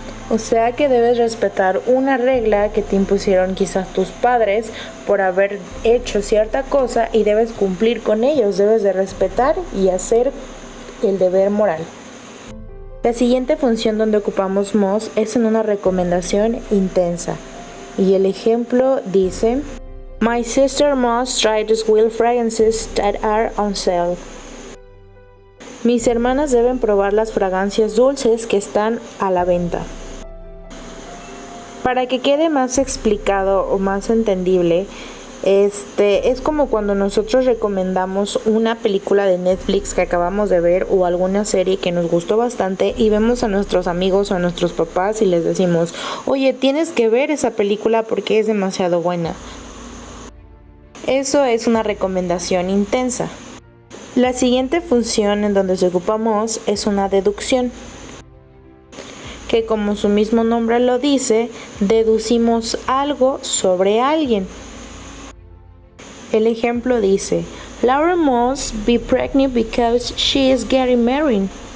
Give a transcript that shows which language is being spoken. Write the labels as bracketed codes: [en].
[es] O sea que debes respetar una regla que te impusieron quizás tus padres por haber hecho cierta cosa y debes cumplir con ellos, debes de respetar y hacer el deber moral. La siguiente función donde ocupamos must es en una recomendación intensa. Y el ejemplo dice: [en] My sister must try to swill fragrances that are on sale. [es] Mis hermanas deben probar las fragancias dulces que están a la venta. Para que quede más explicado o más entendible, es como cuando nosotros recomendamos una película de Netflix que acabamos de ver o alguna serie que nos gustó bastante y vemos a nuestros amigos o a nuestros papás y les decimos: oye, tienes que ver esa película porque es demasiado buena. Eso es una recomendación intensa. La siguiente función en donde se ocupa must es una deducción, que como su mismo nombre lo dice, deducimos algo sobre alguien. El ejemplo dice, [en] Laura must be pregnant because she is getting married.